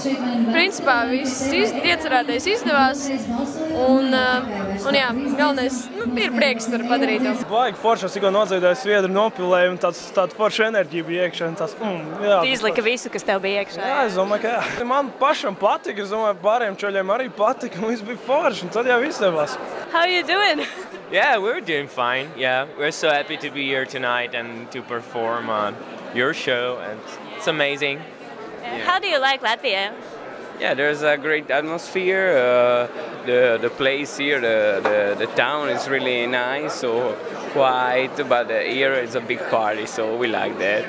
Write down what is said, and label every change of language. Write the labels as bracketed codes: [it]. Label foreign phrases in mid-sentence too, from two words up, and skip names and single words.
[lv] Principā viss iecerētais izdevās, un jā, galvenais ir prieks par padarīto. Baigi forši, es tikko nodziedāju sviedru nopilēju, un tāda forša enerģija bija iekšā. Jā, Izlika visu, kas tev bija iekšā. Jā, es domāju, ka jā. Man pašam patika, es domāju, pārējiem čaļiem arī patika, un viss bija forši, un tad jau izdevās. [en] How are you doing? Yeah, we're doing fine. Yeah, we're so happy to be here tonight and to perform on your show, and it's amazing. How do you like Latvia? Yeah, there's a great atmosphere. The place here, the town is really nice, so quiet, but here is a big party, so we like that.